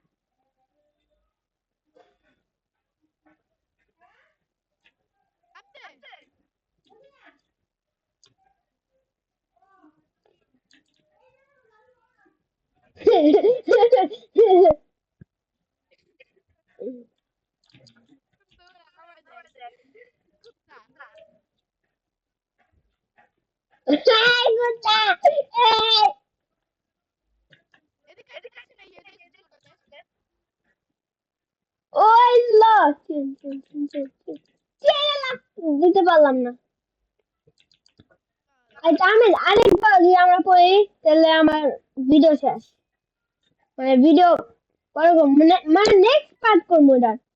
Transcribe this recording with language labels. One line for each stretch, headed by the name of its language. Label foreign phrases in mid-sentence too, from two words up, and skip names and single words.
Bangla: আপনি তো আমার দেখ কুত্তা
Filipino: Ay, puta. Ay.
Bangla: এদিকে আসেন এই এদিকে ওই লো দিতে পারলাম না আর আমি আরেকবার যদি আমরা পড়ি তাহলে আমার ভিডিও শেষ মানে ভিডিও করব মানে
English: next part
Bangla: করবো ওটার